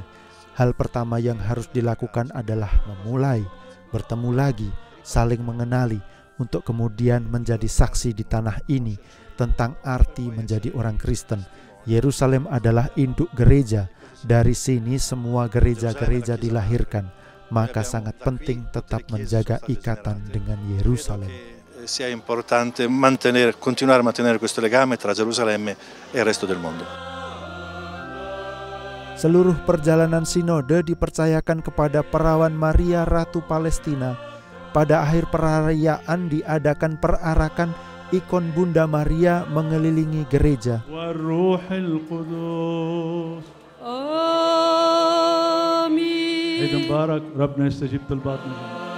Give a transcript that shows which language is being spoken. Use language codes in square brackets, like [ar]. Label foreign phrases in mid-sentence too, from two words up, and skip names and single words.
[id] Hal pertama yang harus dilakukan adalah memulai, bertemu lagi, saling mengenali, untuk kemudian menjadi saksi di tanah ini tentang arti menjadi orang Kristen. Yerusalem adalah induk gereja. Dari sini semua gereja-gereja dilahirkan. Maka sangat penting tetap menjaga ikatan dengan Yerusalem. [it] Sia importante continuare a mantenere questo legame tra Gerusalemme e il resto del mondo. [id] Seluruh perjalanan sinode dipercayakan kepada Perawan Maria Ratu Palestina. Pada akhir perayaan diadakan perarakan ikon Bunda Maria mengelilingi gereja. [ar] والروح القدس. آمين. عيد مبارك. ربنا يستجيب طلباتنا.